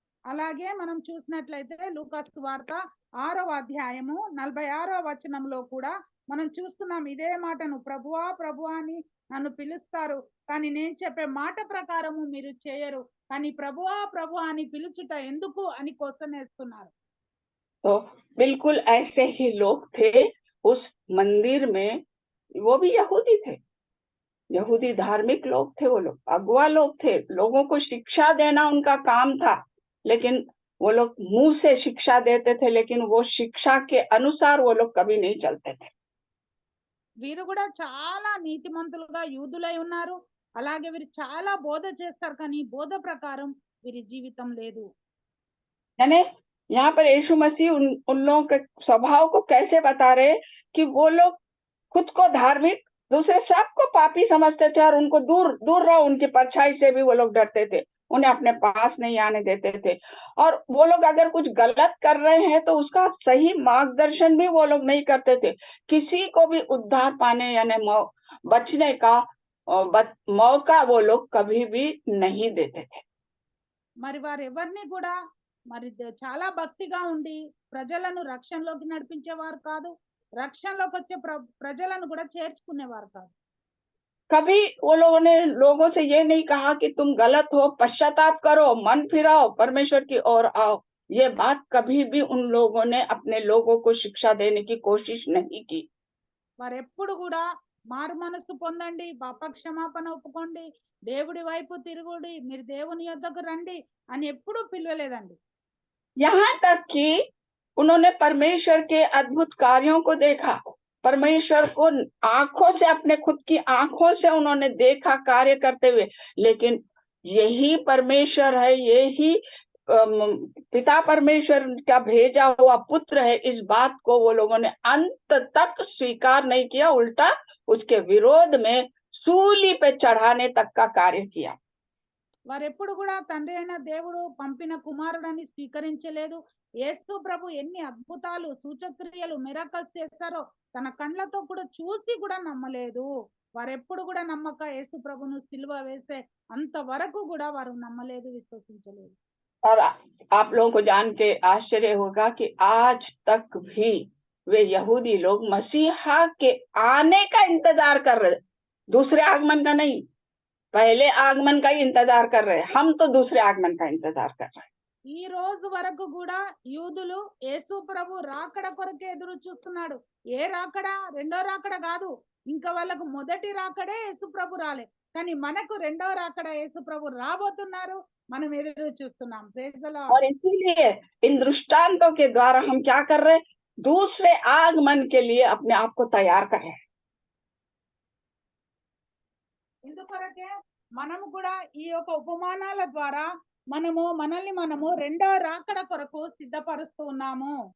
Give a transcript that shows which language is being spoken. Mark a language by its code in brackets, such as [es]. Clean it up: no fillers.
[te] అలాగే మనం చూసినట్లయితే లూకా సువార్త 6వ అధ్యాయము 46వ వచనంలో కూడా మనం చూస్తున్నాం ఇదే మాటను, ప్రభువా ప్రభువా అని నన్ను పిలుస్తారు కానీ నేను చెప్పే మాట ప్రకారము మీరు చేయరు, కానీ ప్రభువా ప్రభువా అని పిలుచుట ఎందుకు అని క్వశ్చన్ వేస్తున్నారు। [hi] तो बिल्कुल ऐसे ही लोग थे उस मंदिर में, वो भी यहूदी थे, यहूदी धार्मिक लोग थे, वो लोग अगुआ लोग थे, लोगों को शिक्षा देना उनका काम था, लेकिन वो लोग मुंह से शिक्षा देते थे, लेकिन वो शिक्षा के अनुसार वो लोग कभी नहीं चलते थे। [te] వీరు కూడా చాలా నీతిమంతులుగా యూదులై ఉన్నారు, అలాగే వీరు చాలా బోధ చేస్తారు కానీ బోధ ప్రకారం వీరి జీవితం లేదు। [hi] यानी यहाँ पर यीशु मसीह उन लोगों के स्वभाव को कैसे बता रहे कि वो लोग खुद को धार्मिक, दूसरे सबको पापी समझते थे और उनको दूर दूर रहो, उनकी परछाई से भी वो लोग डरते थे, उन्हें अपने पास नहीं आने देते थे। और वो लोग अगर कुछ गलत कर रहे हैं तो उसका सही मार्गदर्शन भी वो लोग नहीं करते थे। किसी को भी उद्धार पाने यानी बचने का मौका वो लोग कभी भी नहीं देते थे। [te] మరి వారు ఎవరిని కూడా మరి చాలా భక్తిగా ఉండి ప్రజలను రక్షణలోకి నడిపించేవారు కాదు, రక్షణలోకి వచ్చే ప్రజలను కూడా చేర్చుకునేవారు కాదు। [hi] कभी वो लोगों ने लोगों से ये नहीं कहा कि तुम गलत हो, पश्चाताप करो, मन फिराओ, परमेश्वर की ओर आओ। ये बात कभी भी उन लोगों ने अपने लोगों को शिक्षा देने की कोशिश नहीं की। [te] వారు ఎప్పుడు కూడా మారు మనసు పొందండి, పాప క్షమాపణ ఒప్పుకోండి, దేవుడి వైపు తిరుగుడి, మీరు దేవుని యొద్దకు రండి అని ఎప్పుడూ పిలవలేదండి। [hi] यहाँ तक कि उन्होंने परमेश्वर के अद्भुत कार्यों को देखा, परमेश्वर को आंखों से, अपने खुद की आंखों से उन्होंने देखा कार्य करते हुए, लेकिन यही परमेश्वर है, यही पिता परमेश्वर का भेजा हुआ पुत्र है, इस बात को वो लोगों ने अंत तक स्वीकार नहीं किया, उल्टा उसके विरोध में सूली पे चढ़ाने तक का कार्य किया। [te] వారు ఎప్పుడు కూడా తండ్రి అయిన దేవుడు పంపిన కుమారుడని స్వీకరించలేదు। యేసు ప్రభు ఎన్ని అద్భుతాలు సూచక్రియలు మిరాకల్స్ చేస్తారో తన కళ్ళతో కూడా చూసి కూడా నమ్మలేదు। వారు ఎప్పుడు కూడా నమ్మక యేసు ప్రభును సిలువ వేసే అంత వరకు కూడా వారు నమ్మలేదు, విశ్వసించలేదు। [hi] और आप लोगों को जान के आश्चर्य होगा कि आज तक भी वे यहूदी लोग मसीहा के आने का इंतजार कर रहे, दूसरे आगमन का नहीं, पहले आगमन का ही इंतजार कर रहे हैं। हम तो दूसरे आगमन का इंतजार कर रहे हैं। [te] ఈ రోజు వరకు కూడా యూదులు యేసు ప్రభు రాకడ కొరకే ఎదురు చూస్తున్నాడు, ఏ రాకడ, రెండో రాకడ కాదు, ఇంకా వాళ్ళకు మొదటి రాకడే యేసు ప్రభు రాలే, కానీ మనకు రెండో రాకడ యేసు ప్రభు రాబోతున్నారు, మనం ఎదురు చూస్తున్నాం। [en] Praise the Lord. [hi] और इसीलिए इन दृष्टांतों के द्वारा हम क्या कर रहे हैं, दूसरे आगमन के लिए अपने आप को तैयार कर रहे हैं। [te] ఇందుకొరకే మనము కూడా ఈ యొక్క ఉపమానాల ద్వారా మనల్ని మనము రెండో రాకడ కొరకు సిద్ధపరుస్తూ ఉన్నాము।